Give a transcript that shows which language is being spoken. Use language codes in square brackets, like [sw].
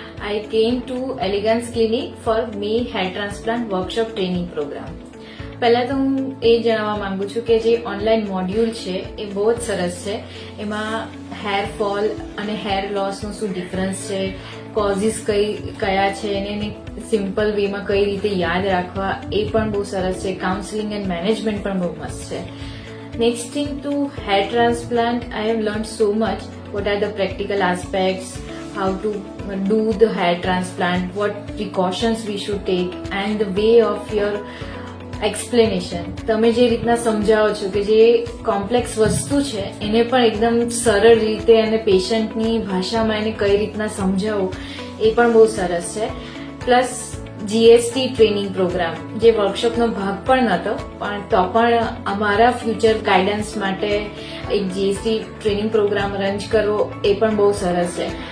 [en] I came to Elegance Clinic for May hair transplant workshop training program. [gu] પહેલા તો હું એ જણાવવા માંગુ છું કે જે ઓનલાઈન મોડ્યુલ છે એ બહુ જ સરસ છે. એમાં હેર ફોલ અને હેર લોસનું શું ડિફરન્સ છે, કોઝિસ કયા છે અને એને સિમ્પલ વેમાં કઈ રીતે યાદ રાખવા એ પણ બહુ સરસ છે. કાઉન્સેલિંગ એન્ડ મેનેજમેન્ટ પણ બહુ મસ્ત છે. [en] Next thing to hair transplant, I have learned so much. What are the practical aspects, how to do the hair transplant, what precautions we should take, and the way of your explanation. [gu] તમે જે રીતના સમજાવો છો કે જે complex વસ્તુ છે એને પણ એકદમ સરળ રીતે અને પેશન્ટની ભાષામાં એને કઈ રીતના સમજાવવું એ પણ બહુ સરસ છે. પ્લસ જીએસટી ટ્રેનિંગ પ્રોગ્રામ જે વર્કશોપનો ભાગ પણ નહોતો, પણ તો પણ અમારા ફ્યુચર ગાઈડન્સ માટે એક જીએસટી ટ્રેનિંગ પ્રોગ્રામ રન કરવો એ પણ બહુ સરસ છે.